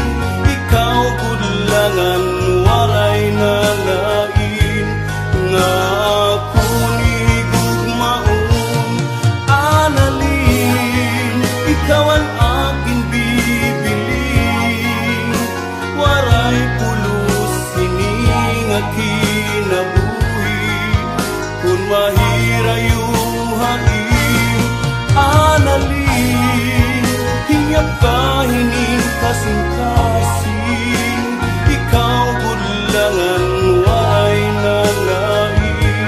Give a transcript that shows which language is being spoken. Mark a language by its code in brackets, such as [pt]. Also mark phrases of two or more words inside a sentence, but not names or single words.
[war] Ikaw bulangan, waray nalain. Nga ako ni gugmaon. [tl] Analin, ikaw ang aking bibilin. [war] Waray pulos, hining at kinabuhi. Kung mahirayuhain, analin, hinyap ka, hining kasing-kasing. Ikaw bulangan, waray nalain.